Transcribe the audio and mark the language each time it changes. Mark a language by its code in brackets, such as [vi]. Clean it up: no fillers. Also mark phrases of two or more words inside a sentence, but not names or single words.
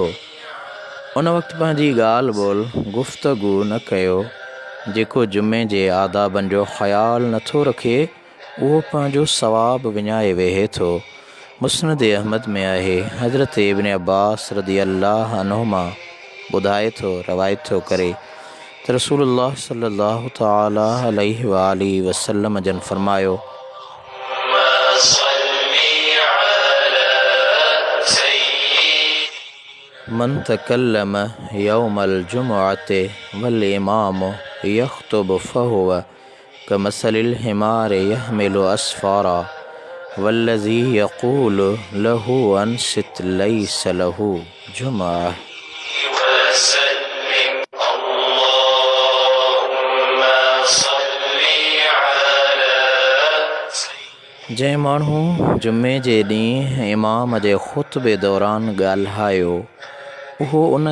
[sd] उन वक़्तु पंहिंजी ॻाल्हि ॿोल गुफ़्तगू न कयो। जेको जुमे जे आदाबनि जो ख़्यालु नथो रखे उहो पंहिंजो सवाबु विञाए वेहे थो। मुस्नद अहमद में आहे, हज़रत इब्न अब्बास [ar] رضي الله عنهما [sd] ॿुधाए थो, रवायत थो करे त रसूलुल्लाह [ar] صلى الله تعالى عليه وآله وسلم [sd] जन फरमायो, [ar] من تكلم يوم الجمعة والإمام يخطب فهو كمثل الحمار يحمل أسفارا والذي يقول له أنصت ليس له جمعة. [sd] जंहिं माण्हू जुमे जे ॾींहुं इमाम जे ख़ुतबे दौरान ॻाल्हायो, उहो उन